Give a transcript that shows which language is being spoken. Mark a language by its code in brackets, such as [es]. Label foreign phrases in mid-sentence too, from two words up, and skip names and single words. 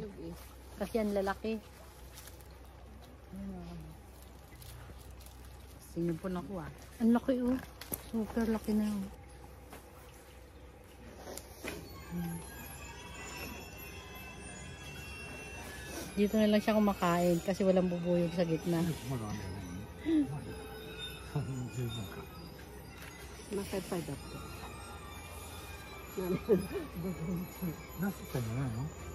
[tl] Kasi ang lalaki. Sinipon ako ah. Ang laki oh. Super laki na oh. Dito na lang siya kumakain kasi walang bubuyog sa gitna. [ja] まだあんだよね。十分か。 [tl] Nasa pa dapat. [ja] ナスってんじゃないの？